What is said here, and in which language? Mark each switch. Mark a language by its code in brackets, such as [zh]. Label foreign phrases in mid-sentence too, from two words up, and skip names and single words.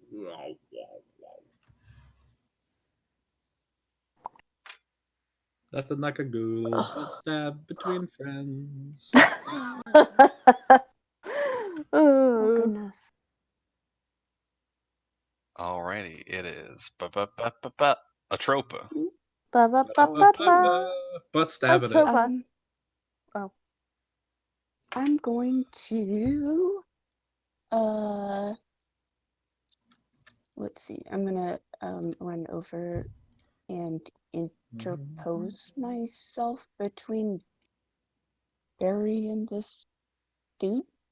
[en] Nothing like a good butt stab between friends. Oh, goodness. Alrighty, it is Atropa. Ba-ba-ba-ba-ba. Butt stabbing it. Atropa. I'm going to let's see. I'm gonna run over and interpose myself between Barry and this dude.